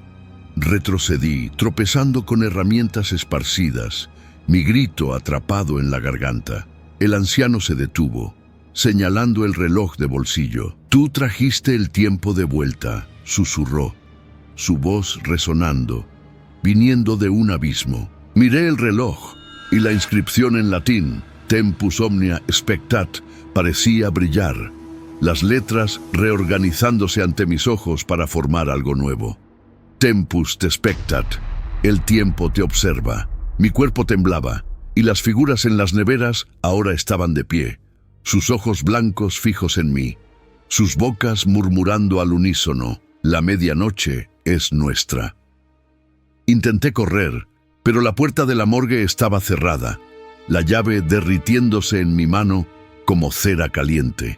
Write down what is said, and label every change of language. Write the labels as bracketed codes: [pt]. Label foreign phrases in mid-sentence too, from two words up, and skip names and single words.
[es] Retrocedí, tropezando con herramientas esparcidas, mi grito atrapado en la garganta. El anciano se detuvo, señalando el reloj de bolsillo. «Tú trajiste el tiempo de vuelta», susurró, su voz resonando, viniendo de un abismo. Miré el reloj y la inscripción en latín, [la] Tempus omnia spectat, [es] parecía brillar, las letras reorganizándose ante mis ojos para formar algo nuevo. [la] Tempus te spectat, [es] el tiempo te observa. Mi cuerpo temblaba, y las figuras en las neveras ahora estaban de pie, sus ojos blancos fijos en mí, sus bocas murmurando al unísono. La medianoche es nuestra. Intenté correr, pero la puerta de la morgue estaba cerrada, la llave derritiéndose en mi mano como cera caliente.